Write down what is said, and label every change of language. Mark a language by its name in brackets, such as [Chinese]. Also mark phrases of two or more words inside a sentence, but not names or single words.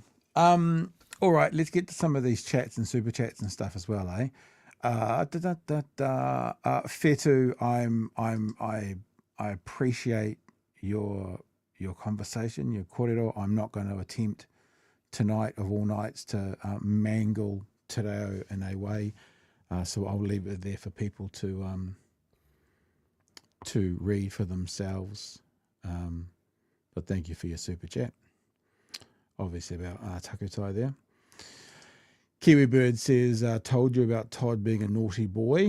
[English] All right, let's get to some of these chats and super chats and stuff as well, eh? Fetu, I appreciate your conversation, your kōrero. I'm not going to attempt tonight of all nights to mangle [Māori] te reo [English] in a way, so I'll leave it there for people to read for themselves. But thank you for your super chat. Obviously about Takutai there. Kiwi Bird says, told you about Todd being a naughty boy.